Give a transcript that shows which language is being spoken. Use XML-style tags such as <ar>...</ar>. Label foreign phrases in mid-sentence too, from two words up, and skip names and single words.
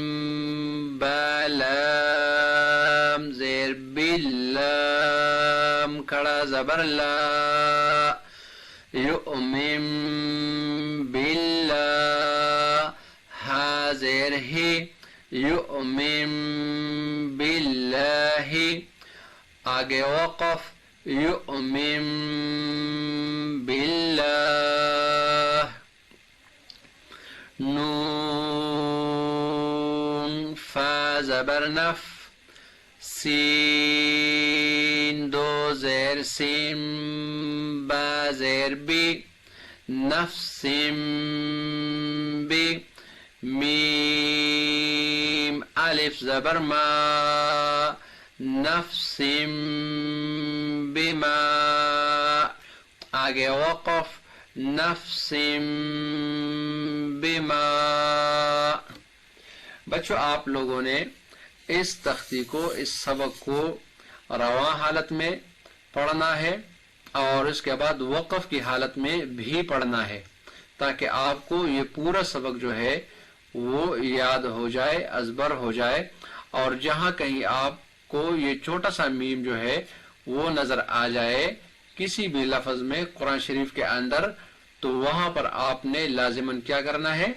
<ur>بلام زیر بلام کھڑا زبر</ur> <ar>لا یؤمن باللہ</ar> <ur>ہا زیر ہی</ur> <ar>یؤمن باللہ</ar> <ur>آگے وقف یؤمن باللہ، نون فا زبر نف، سین دو زیر سم، با زیر بی، نفسم بی، میم الف زبر ما، نفسم بما، آگے وقف نفسم بما۔ بچوں آپ لوگوں نے اس تختی کو، اس سبق کو رواں حالت میں پڑھنا ہے اور اس کے بعد وقف کی حالت میں بھی پڑھنا ہے، تاکہ آپ کو یہ پورا سبق جو ہے وہ یاد ہو جائے، ازبر ہو جائے، اور جہاں کہیں آپ کو یہ چھوٹا سا میم جو ہے وہ نظر آ جائے کسی بھی لفظ میں قرآن شریف کے اندر، تو وہاں پر آپ نے لازماً کیا کرنا ہے؟</ur>